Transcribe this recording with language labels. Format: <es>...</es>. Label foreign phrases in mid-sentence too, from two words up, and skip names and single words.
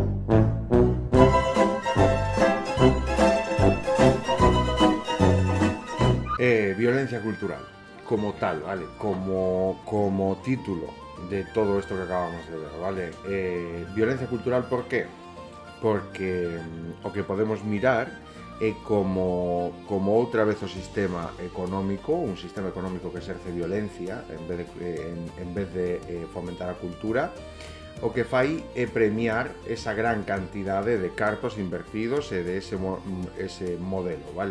<es>Violencia cultural, como tal, ¿vale? Como título de todo esto que acabamos de ver, ¿vale? Violencia cultural, ¿por qué?</es> <gl>Porque o que podemos mirar é como outra vez o sistema económico, un sistema económico que exerce violencia en vez de fomentar a cultura, o que fai é premiar esa gran cantidade de cartos invertidos e de ese modelo, ¿vale?</gl>